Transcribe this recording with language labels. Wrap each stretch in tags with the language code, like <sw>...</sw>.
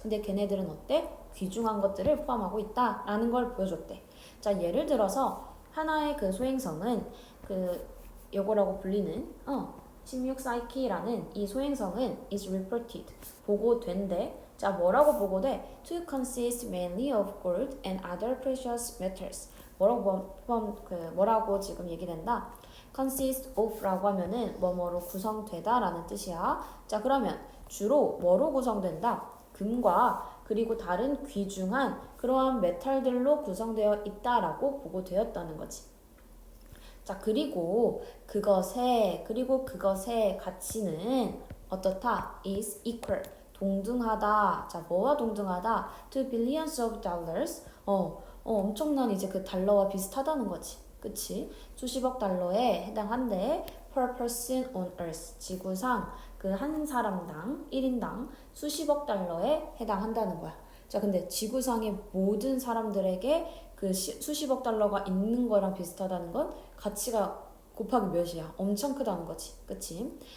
<ko>근데 걔네들은 어때? 귀중한 것들을 포함하고 있다라는 걸 보여줬대. 자, 예를 들어서 하나의 그 소행성은 그 요거라고 불리는 16사이키라는 이 소행성은</ko> <en>is reported</en> <ko>보고된대. 자, 뭐라고 보고돼?</ko> <en>To consist mainly of gold and other precious metals.</en> <ko>뭐라고 지금 얘기된다? consist of라고 하면은 뭐뭐로 구성되다라는 뜻이야. 자, 그러면 주로 뭐로 구성된다? 금과 그리고 다른 귀중한 그러한 메탈들로 구성되어 있다라고 보고되었다는 거지. 자, 그리고 그것의 가치는 어떻다?</ko> <en>is equal</en> <ko>동등하다. 자, 뭐와 동등하다?</ko> <en>to billions of dollars.</en> <ko>엄청난 이제 그 달러와 비슷하다는 거지. 그치? 수십억 달러에 해당한데</ko> <en>per person on earth</en> <ko>지구상 그 한 사람당 1인당 수십억 달러에 해당한다는 거야. 자, 근데 지구상의 모든 사람들에게 그 수십억 달러가 있는 거랑 비슷하다는 건 가치가 곱하기 몇이야? 엄청 크다는 거지. 그치?</ko>